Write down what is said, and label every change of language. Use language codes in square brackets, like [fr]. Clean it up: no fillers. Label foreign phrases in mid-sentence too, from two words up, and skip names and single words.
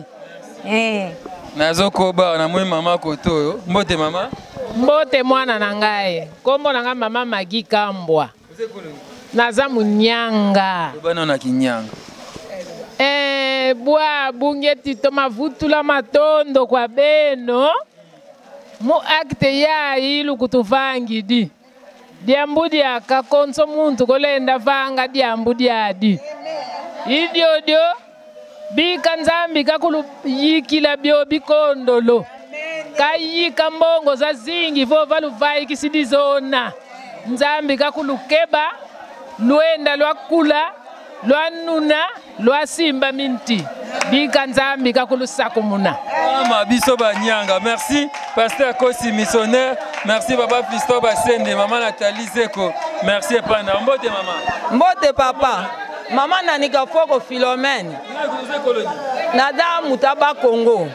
[ln] Nazokoba na mwe mama koto mbote mama. Mbote mwana na ngai. Kombo na ngai mama Magi Kambwa. Naza munyanga. Bana na kinyanga. [kg] Bwa bungeti to mavutula matondo kwa beno. Mu akte ya ilu kutuvangi di. Diambudi aka konso muntu kolenda vanga diambudi adi. Idiodio bika nzambi kakulu yikila bio bikondolo. Kayika mbongo za zingi vo valu vai kisidizona. Nzambi kakulukeba luenda lwakula lwanuna lwasimba minti bika nzambi kakulusakumuna. [ln] Mama biso banyanga. [fr] Merci pasteur Kosi missionnaire. Merci baba Fisto Basende, maman Nathalie Zeko. [ln] Merci pana. Mbote mama. Mbote papa. Mama Nanika Foko Philomène. Nada Mutaba Congo.